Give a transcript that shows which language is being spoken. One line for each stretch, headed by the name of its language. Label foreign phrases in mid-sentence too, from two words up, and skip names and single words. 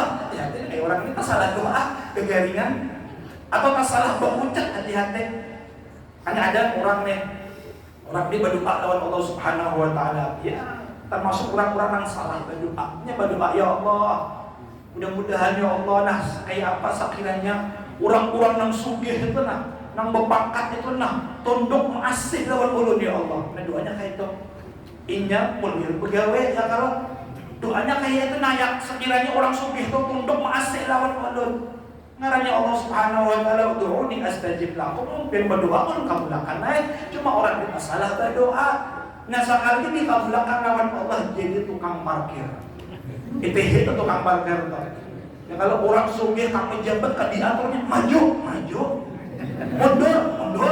Banjar: Hati-hati, orang ini tak salah doa, kegaringan, atau tak salah berucap, hati-hati. Hanya ada orang ini berdoa lawan
Arabic: الله سبحانه وتعالى.
Banjar: Ya, termasuk orang-orang yang salah berdoa. Berdoa,
Arabic: يا الله,
Banjar: mudah-mudahan
Arabic: يا الله,
Banjar: nah kayak apa sekiranya orang-orang yang sugih itu nah, nang berpangkat itu nah, tunduk mengasih lawan ulun
Arabic: يا الله.
Banjar: Nah doanya kayak itu. Inya mulir pegawai ya, kalau doanya kayak itu nah, yang sekiranya orang sugih itu tunduk mengasih lawan ulun. Ngaranya
Arabic: الله سبحانه وتعالى ادعوني أستجب لكم.
Banjar: Mungkin berdoa pun kabulakan naik. Cuma orang kita salah berdoa. Nah sekali ini kabulakan lawan Allah jadi tukang parkir. Itu tukang parkir tuh. Ya kalau orang sugih kamu jabat ke diaturnya maju. Mundur.